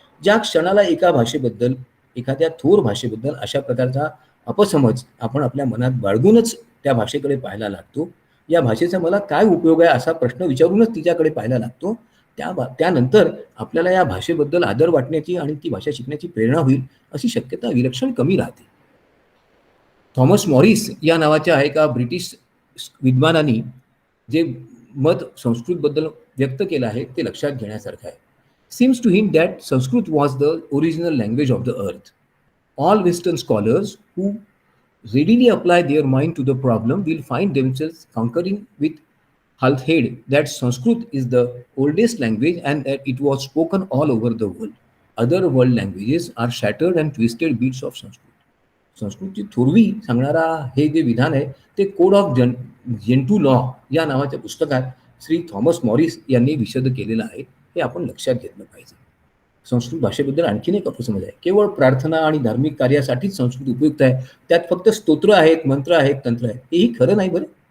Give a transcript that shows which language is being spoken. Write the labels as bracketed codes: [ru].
[mr] ज्या क्षणाला एका भाषेबद्दल, एखाद्या थोर भाषेबद्दल अशा प्रकारचा अपसमज आपण आपल्या मनात बाळगूनच त्या भाषेकडे पाहायला लागतो, या भाषेचा मला काय उपयोग आहे असा प्रश्न विचारूनच तिच्याकडे पाहायला लागतो, त्यानंतर आपल्याला या भाषेबद्दल आदर वाटण्याची आणि ती भाषा शिकण्याची प्रेरणा होईल अशी शक्यता विलक्षण कमी राहते. थॉमस मॉरिस या नावाच्या एका ब्रिटिश विद्वानांनी जे मत संस्कृतबद्दल व्यक्त केलं आहे ते लक्षात घेण्यासारखं आहे. [en] Seems to hint that Sanskrit was the original language of the earth. All Western scholars who readily apply their mind to the problem will find themselves concurring with Halthed that Sanskrit is the oldest language and that it was spoken all over the world. Other world languages are shattered and twisted bits of Sanskrit. [mr] संस्कृतची थोरवी सांगणारा हे जे विधान आहे ते code of Gentoo law या नावाच्या पुस्तकात श्री थॉमस मॉरिस यांनी विशद केलेलं आहे, हे आपण लक्षात घेतलं पाहिजे. संस्कृत भाषेबद्दल आणखीन एक अपसमज आहे, केवळ प्रार्थना आणि धार्मिक कार्यासाठीच संस्कृत उपयुक्त आहे, त्यात फक्त स्तोत्र आहेत, मंत्र आहेत, तंत्र आहेत, हेही खरं नाही बरं.